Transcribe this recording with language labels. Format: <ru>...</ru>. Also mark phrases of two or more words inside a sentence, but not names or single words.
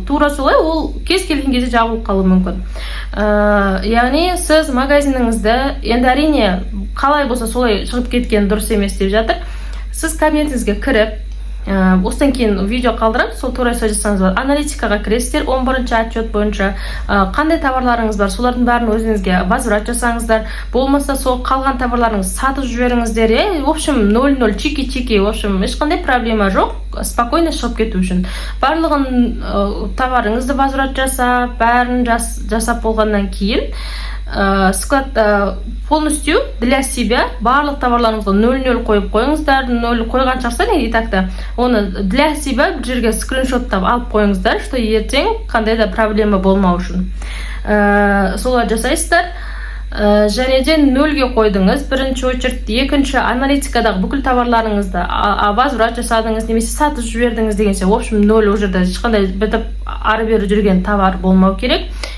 <kk>Тура солай, ол кез келген кезде жабылып қалу мүмкін. Яғни сіз магазиніңізді, енді әрине қалай болса солай шығып кеткен дұрыс емес деп жатыр. Сіз кабинетіңізге кіріп, осыдан кейін видео қалдырып, сол тура солай жасаңыз болады. Аналитикаға кіресіздер, 11-ші отчет бойынша қандай товарларыңыз бар, солардың бәрін өзіңізге возврат жасаңыздар. Болмаса сол қалған товарларыңыз сатып жіберіңіздер.</kk> <ru>В общем, 0-0, чики-чики, в общем,</ru> <kk>ешқандай проблема жоқ, спокойно шығып кету үшін. Барлығын товарыңызды возврат жасап, бәрін жасап болғаннан кейін склад</kk> <ru>полностью для себя</ru> <kk>барлық товарларыңызға 0-0 қойып қойыңыздар, 0 қойған шығарсыздар,</kk> <ru>и так-то</ru> <kk>оны</kk> <ru>для себя</ru> <kk>бір жерге скриншоттап алып қойыңыздар, что ертең қандай да проблема болмау үшін. Солай жасайсыздар. Және де 0-ге қойдыңыз, бірінші очередь, екінші аналитикадағы бүкіл товарларыңызды возврат жасадыңыз, немесе сатып жібердіңіз дегенше,</kk> <ru>в общем,</ru> <kk>0 ол жерде ешқандай бітіп ары бері жүрген товар болмау керек.</kk>